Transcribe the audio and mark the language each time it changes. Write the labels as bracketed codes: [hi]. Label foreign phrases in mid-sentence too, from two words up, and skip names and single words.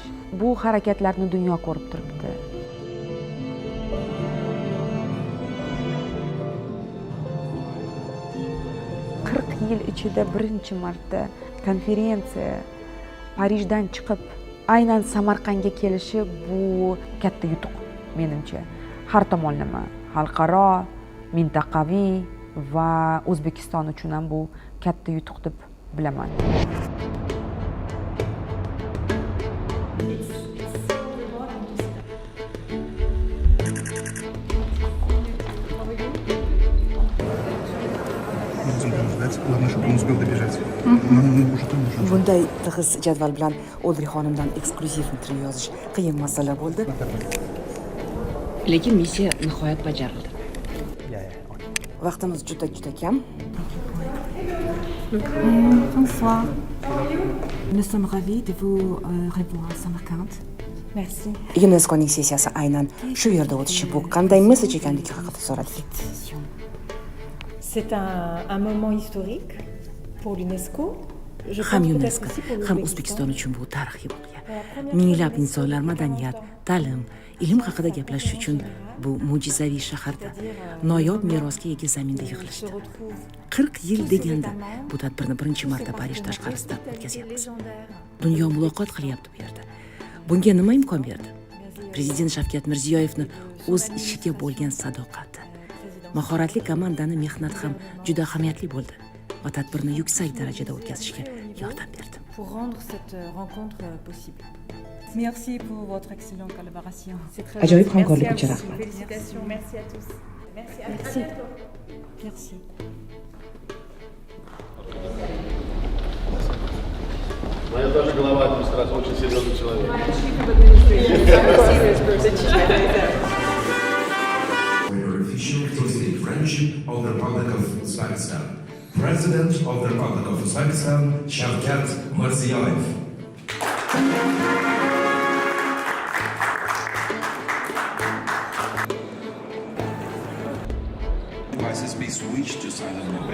[uz] Bu harakatlarni dunyo ko'rib turibdi. Yil ichida birinchi marta konferensiya Parijdan chiqib aynan Samarqandga kelishi bu katta yutuq menimcha. Har tomonlama, xalqaro, mintaqaviy va O'zbekiston uchun ham bu katta yutuq deb bilaman. [ru] Главное, чтобы он успел добежать. [uz] Bunday tig'iz jadval bilan O'lri xonimdan eksklyuziv intervyu yozish qiyin masala bo'ldi. Lekin missiya nihoyat bajarildi. Vaqtimiz juda kam. [fr] Bonsoir. Nous sommes ravis de vous revoir à Samarkand. Merci. [uz] UNESCOning sessiyasi aynan shu yerda o'tishi bu qanday mesaj ekanligi haqida so'radik. [fr] C'est un moment historique pour l'UNESCO. [uz] Ham UNESCO, ham O'zbekiston uchun bu tarixiy voqea. Minglab insonlar madaniyat, ta'lim, ilm haqida gaplashish uchun bu mo'jizaviy shaharda, noyob merosga ega zaminda yig'ilishdi. 40 yil deganda bu tadbirni birinchi marta Parij tashqarisida o'tkazyapmiz. Dunyo muloqot qilyapti bu yerda. Bunga nima imkon berdi? Prezident Shavkat Mirziyoyevni o'z ishiga bo'lgan sadoqati, mahoratli komandani mehnati ham juda ahamiyatli bo'ldi va tadbirni yuksak darajada o'tkazishga yordam berdi. [fr] Pour rendre cette rencontre possible. Merci pour votre excellente collaboration. [uz] Ajoyib hamkorlik uchun rahmat. [fr] Félicitations, merci à tous. Merci. Merci. [ru] Моя даже глава администрации очень серьезный человек. [en] Friendship of the Republic of Uzbekistan. President of the Republic of Uzbekistan, Shavkat Mirziyoyev. Devices be switched to silent mode.